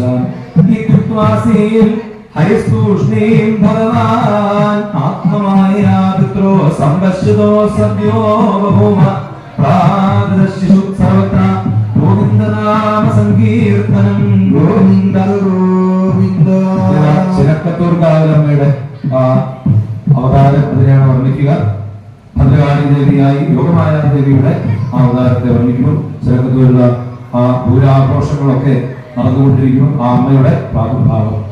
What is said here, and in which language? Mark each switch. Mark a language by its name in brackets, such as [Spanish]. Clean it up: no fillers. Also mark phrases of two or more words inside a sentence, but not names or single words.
[Sanskrit] इत्युक्त्वासीन् हरिस्तूष्णीं भगवान् आत्ममाया पित्रो सम्पश्यतो सद्यो बभूव प्रादशिशु सर्वत्र गोविन्दनाम सङ्कीर्तनं गोविन्द गोविन्द [Malayalam] ചിലക്കത്തൂർക്കാവിലമ്മയുടെ അവതാരം അതിനെയാണ് വർണ്ണിക്കുക. ഭദ്രകാളി ദേവിയായി യോഗമായ ദേവിയുടെ ആ അവതാരത്തെ വർണ്ണിക്കുന്നു. ചിലക്കത്തൂരിലുള്ള ആ പൂരാഘോഷങ്ങളൊക്കെ നടന്നുകൊണ്ടിരിക്കുന്നു. ആ അമ്മയുടെ പ്രാദുർഭാവം